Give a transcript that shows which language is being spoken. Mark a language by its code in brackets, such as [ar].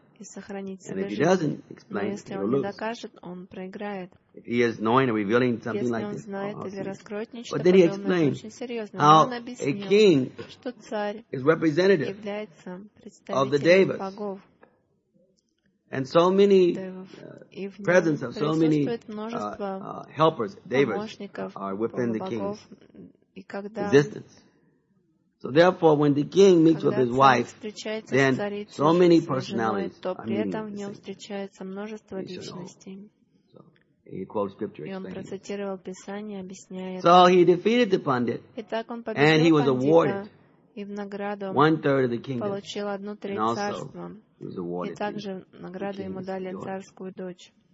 [ru] и сохранить себе жизнь. Но если он не докажет, он проиграет. Если он знает или раскроет нечто, то он очень серьезно. Он объяснил, что царь является представителем богов. [en] And so many presence of so many helpers, devas, are within the king's existence. So therefore, when the king meets with his wife, then so many personalities are meeting. So he quotes scripture explaining. So he defeated the pundit, and he was awarded one third of the kingdom, and also [ru] и также награду ему дали царскую дочь.